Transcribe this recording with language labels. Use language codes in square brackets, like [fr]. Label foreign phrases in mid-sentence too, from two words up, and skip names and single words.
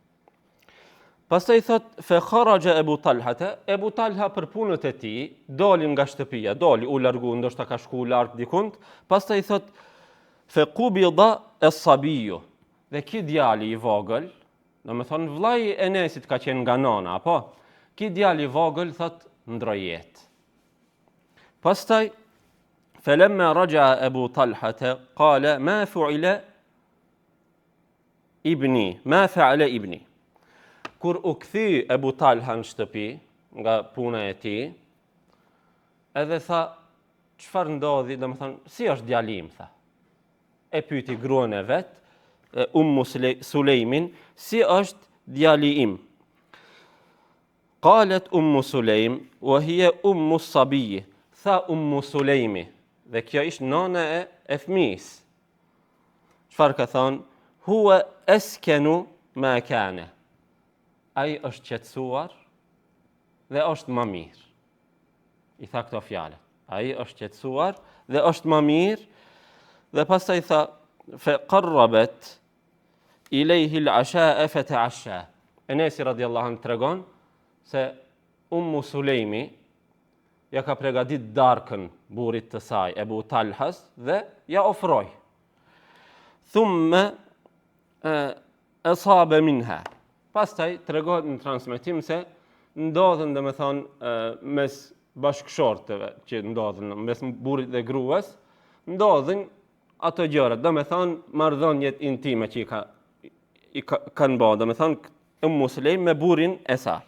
[sq] Pastaj thot [ar] فخرج [sq] Ebu Talha, Ebu Talha për punët e tij doli nga shtëpia, u largu, ndoshta ka shku lart dikund. Pastaj thot [ar] فقبض الصبي, [sq] dhe ky djali i vogël, domethënë vllai i Enesit ka qenë nga nëna, apo ky djali i vogël thot ndroi jetë. [ar] Pastaj فلما رجع أبو طلحة قال ما فعل ابني. [sq] Kur u kthy Abu Talha në shtëpi nga puna e tij, edhe tha çfarë ndodhi, domethënë si është djali im, tha. E pyeti gruan e vet, Sulejmin, si është djali im. [ar] قالت سليم وهي الصبي. [sq] Tha Sulejmi, dhe kjo ishte nëna e fëmijës. Çfarë ka thënë? [ar] هو أسكن ما كان. [sq] Ai është qetësuar dhe është më mirë. I tha këto fjalë. Ai është qetësuar dhe është më mirë. Dhe pastaj tha [ar] فقربت إليه العشاء فتعشى. [sq] Enesi [ar] رضي الله عنه [sq] tregon se Sulejmi ja ka përgatit darkën burrit të saj, Ebu Talhas, dhe ja ofroi. [ar] ثم أصاب منها. [sq] Pastaj tregohet në transmetim se ndodhen domethënë mes bashkëshortëve që ndodhen mes burrit dhe gruas, ndodhin ato gjëra, domethënë marrëdhëniet intime që kanë bërë, domethënë Sulejm me burrin e saj.